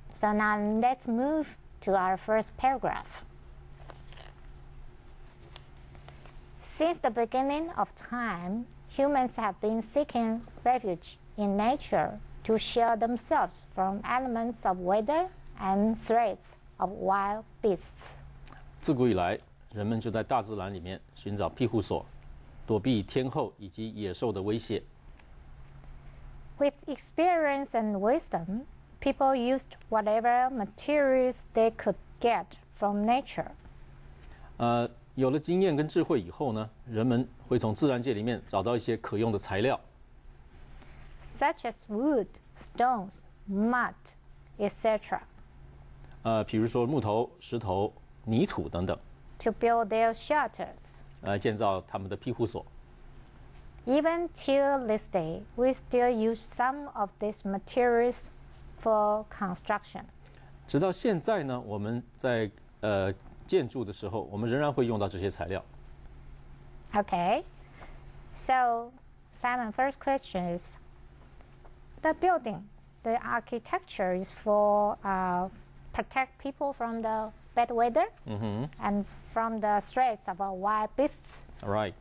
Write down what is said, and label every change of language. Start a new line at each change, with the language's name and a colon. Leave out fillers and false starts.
English: So now let's move to our first paragraph. Since the beginning of time, humans have been seeking refuge in nature to shield themselves from elements of weather and threats of wild beasts.
Chinese: 自古以来，人们就在大自然里面寻找庇护所，躲避天候以及野兽的威胁。
English: With experience and wisdom, people used whatever materials they could get from nature.
Chinese: 有了经验跟智慧以后呢，人们会从自然界里面找到一些可用的材料。
English: Such as wood, stones, mud, etc.
Chinese: 比如说木头、石头、泥土等等，
English: to build their shelters.
Chinese: 建造他们的庇护所。
English: Even till this day, we still use some of these materials for construction.
Chinese: 直到现在呢，我们在建筑的时候，我们仍然会用到这些材料。
English: Okay. So, Simon, first question is, the building, the architecture is for protect people from the bad weather and from the threats of wild beasts. Right.